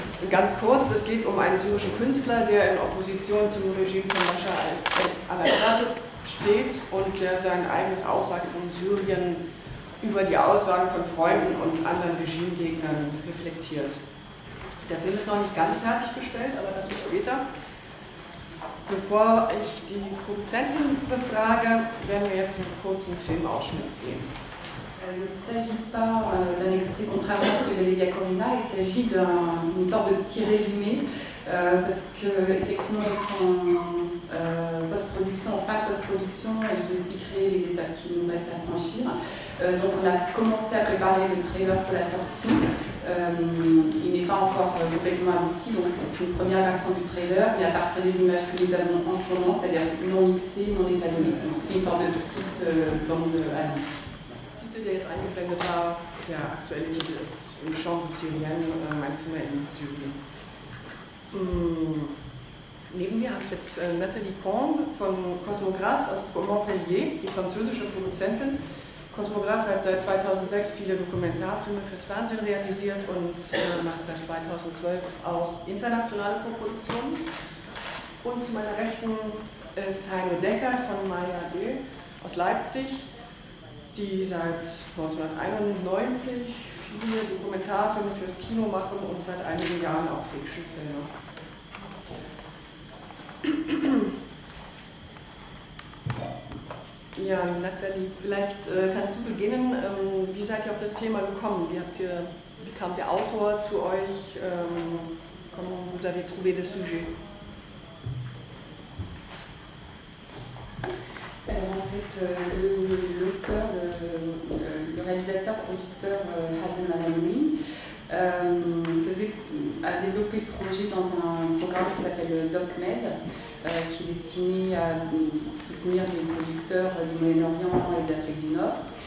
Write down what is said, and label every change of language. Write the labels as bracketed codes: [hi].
[de] Ganz kurz, es geht um einen syrischen Künstler, der in Opposition zum Regime von Bashar al-Assad steht und der sein eigenes Aufwachsen in Syrien über die Aussagen von Freunden und anderen Regimegegnern reflektiert. Der Film ist noch nicht ganz fertiggestellt, aber dazu später. Bevor ich die Produzenten befrage, werden wir jetzt einen kurzen Filmausschnitt sehen. [fr] Il ne s'agit pas d'un extrait, contrairement à ce que j'avais dit à Corinna, il s'agit d'une sorte de petit résumé, parce qu'effectivement, en post-production, en fin de post-production, je vous expliquerai les étapes qui nous restent à franchir. Donc on a commencé à préparer le trailer pour la sortie. Il n'est pas encore complètement abouti, donc c'est une première version du trailer, mais à partir des images que nous avons en ce moment, c'est-à-dire non mixées, non étalonnées. Donc c'est une sorte de petite bande annonce. [de] Der jetzt eingeblendet war, der aktuelle Titel ist im Genre Syrienne, mein Zimmer in Syrien. Neben mir habe ich jetzt Nathalie Combe von Cosmograph aus Montpellier, die französische Produzentin. Cosmograph hat seit 2006 viele Dokumentarfilme fürs Fernsehen realisiert und macht seit 2012 auch internationale Koproduktionen. Und zu meiner Rechten ist Heino Deckert von Maya D. aus Leipzig, die seit 1991 viele Dokumentarfilme fürs Kino machen und seit einigen Jahren auch Fictionfilme. Ja, Nathalie, vielleicht kannst du beginnen. Wie seid ihr auf das Thema gekommen? Wie kam der Autor zu euch? [fr] Comment vous avez trouvé le sujet? Alors en fait, l'auteur, le réalisateur, producteur Hazen Malamoui a développé le projet dans un programme qui s'appelle DocMed, qui est destiné à soutenir les producteurs du Moyen-Orient et de l'Afrique du Nord.